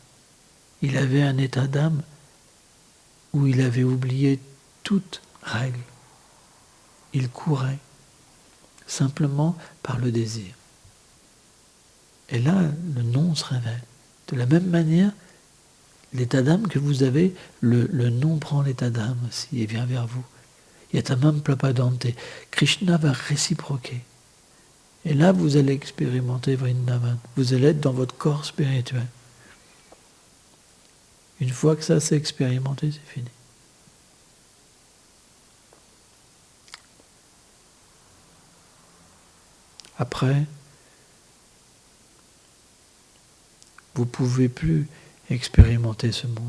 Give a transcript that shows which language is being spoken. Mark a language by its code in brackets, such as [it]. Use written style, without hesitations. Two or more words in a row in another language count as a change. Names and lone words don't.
[fr] Il avait un état d'âme où il avait oublié toute règle. Il courait simplement par le désir. Et là, le nom se révèle. De la même manière, l'état d'âme que vous avez, le nom prend l'état d'âme aussi et vient vers vous. [sa] यथा मां प्रपद्यन्ते. [fr] Krishna va réciproquer. Et là, vous allez expérimenter Vrindavan. Vous allez être dans votre corps spirituel. Une fois que ça s'est expérimenté, c'est fini. Après, vous ne pouvez plus expérimenter ce monde.